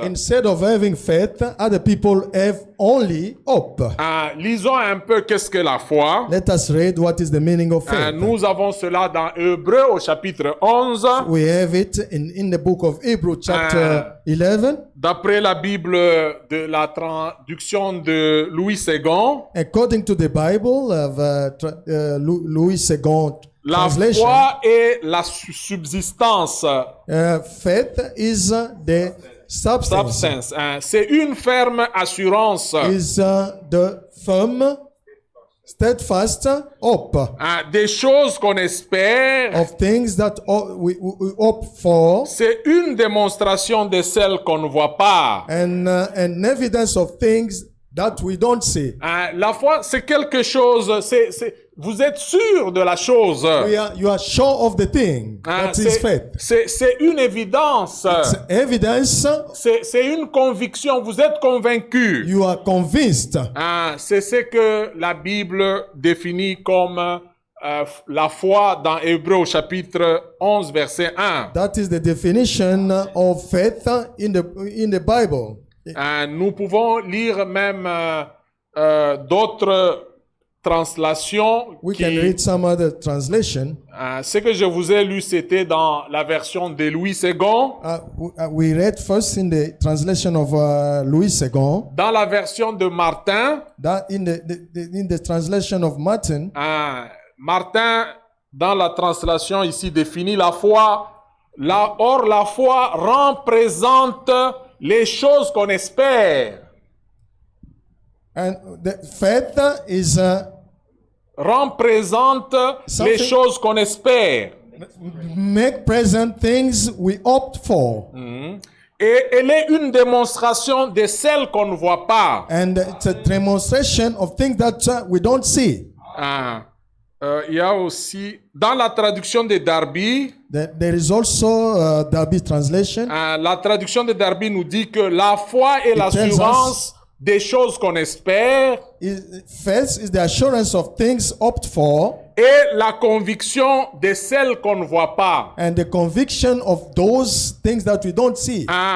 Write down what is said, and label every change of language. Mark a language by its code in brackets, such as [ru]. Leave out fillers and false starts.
[en] Instead of having faith, other people have only hope. [fr] Lisons un peu qu'est-ce que la foi. [en] Let us read what is the meaning of faith. [fr] Nous avons cela dans Hébreux au chapitre 11. [en] We have it in the book of Hebrews, chapter 11. [fr] D'après la Bible de la traduction de Louis II, [en] According to the Bible of Louis II [fr] la [en] translation, [fr] foi est la subsistance. [en] faith is the substance. [fr] C'est une ferme assurance [en] Is the firm, steadfast hope [fr] des choses qu'on espère. [en] of things that we hope for, [fr] C'est une démonstration de celles qu'on ne voit pas. [en] and an evidence of things that we don't see. [fr] La foi, c'est quelque chose. Vous êtes sûr de la chose. [en] You are sure of the thing. That is faith. [fr] C'est une évidence. [en] It's evidence. [fr] C'est une conviction. Vous êtes convaincu. [en] You are convinced. [fr] C'est ce que la Bible définit comme la foi dans Hébreux au chapitre 11, verset 1. [en] That is the definition of faith in the Bible. [fr] Nous pouvons lire même d'autres translations. [en] We can read some other translation. [fr] Ce que je vous ai lu, c'était dans la version de Louis II. [en] We read first in the translation of Louis II. [fr] Dans la version de Martin, [en] That in the translation of Martin, [fr] Martin, dans la translation ici, définit la foi. Or, la foi représente les choses qu'on espère. [en] and the faith is [fr] Représente les choses qu'on espère. [en] make present things we opt for, [fr] Et elle est une démonstration de celles qu'on ne voit pas. [en] and it's a demonstration of things that we don't see. [fr] Il y a aussi, dans la traduction de Darby, [en] There is also Darby translation. [fr] la traduction de Darby nous dit que la foi est l'assurance des choses qu'on espère [en] Faith is the assurance of things hoped for, [fr] et la conviction de celles qu'on ne voit pas. [en] and the conviction of those things that we don't see.